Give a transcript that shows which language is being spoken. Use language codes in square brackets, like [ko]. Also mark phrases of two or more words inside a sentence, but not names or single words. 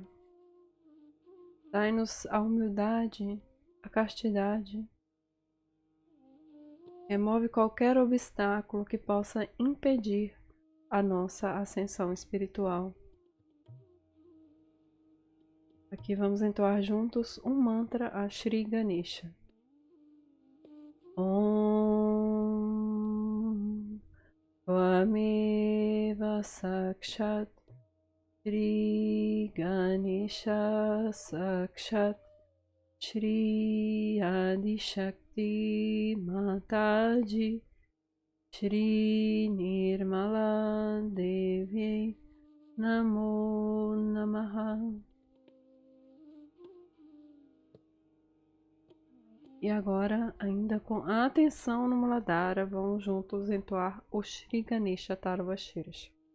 [pt] Dai-nos a humildade, a castidade. Remove qualquer obstáculo que possa impedir a nossa ascensão espiritual. Aqui vamos entoar juntos um mantra a Shri Ganesha. [sa] ॐ त्वमेव साक्षात् श्री गणेश साक्षात् श्री आदि शक्ति माताजी श्री निर्मला देवी नमो नमः. [pt] E agora, ainda com a atenção no Muladhara, vamos juntos entoar o Shri Ganesha Tarvashirs.